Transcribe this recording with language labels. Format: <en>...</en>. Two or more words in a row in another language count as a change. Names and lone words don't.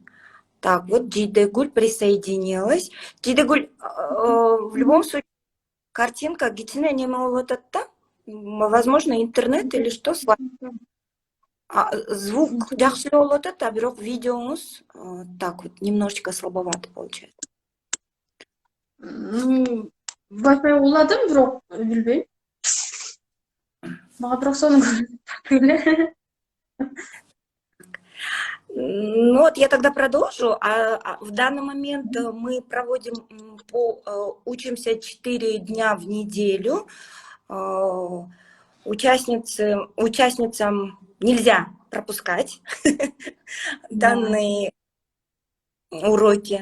<ru>Так, вот Джидегуль присоединилась. Джидегуль, в любом случае, картинка гитина не вот это, возможно, интернет или что, звук</ru> <ky>жақсы болот</ky> <ru>это, а</ru> <ky>бирок видеоңуз</ky> <ru>так вот немножечко слабовато получается.</ru> <ky>Wi-Fi уладым, бирок билбейм. Мага бирок сонун көрүнүп.</ky> <ru>Ну вот я тогда продолжу. В данный момент мы проводим, учимся 4 дня в неделю. Участницам нельзя пропускать данные уроки.</ru>